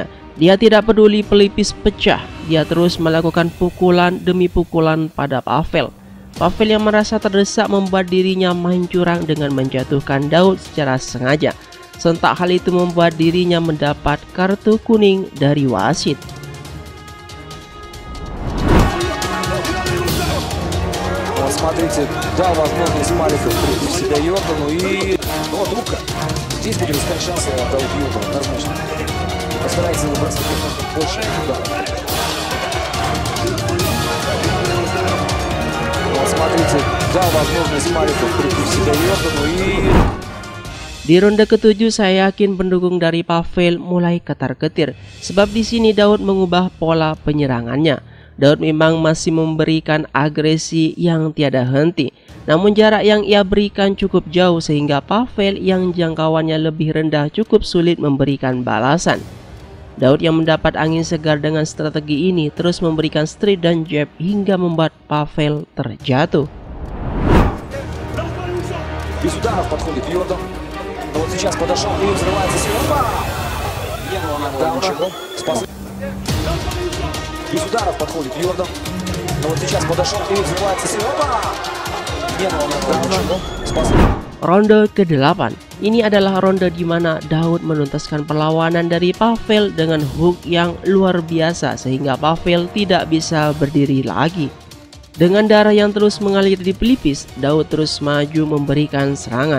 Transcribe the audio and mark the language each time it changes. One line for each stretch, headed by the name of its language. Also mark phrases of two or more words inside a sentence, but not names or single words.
Indonesian: Dia tidak peduli pelipis pecah, dia terus melakukan pukulan demi pukulan pada Pavel. Pavel yang merasa terdesak membuat dirinya main curang dengan menjatuhkan Daud secara sengaja. Sontak hal itu membuat dirinya mendapat kartu kuning dari wasit.
Russian: Смотрите, дал возможность Маликов прийти в себя Йордану и... Вот рука. Здесь будет искать шансы Дауд Йордан, однозначно. Постарается выбраться больше удара. Вот смотрите, дал возможность Маликов прийти в себя Йордану и...
Indonesian: Di ronde ke-7 saya yakin pendukung dari Pavel mulai ketar-ketir, sebab di sini Daud mengubah pola penyerangannya. Daud memang masih memberikan agresi yang tiada henti, namun jarak yang ia berikan cukup jauh sehingga Pavel yang jangkauannya lebih rendah cukup sulit memberikan balasan. Daud yang mendapat angin segar dengan strategi ini terus memberikan straight dan jab hingga membuat Pavel terjatuh.
Russian: Без ударов подходит Йордан. Но вот сейчас подошел и взрывается Силва.
Indonesian: Ronde ke-8. Ini adalah ronde di mana Daud menuntaskan perlawanan dari Pavel dengan hook yang luar biasa sehingga Pavel tidak bisa berdiri lagi. Dengan darah yang terus mengalir di pelipis, Daud terus maju memberikan serangan.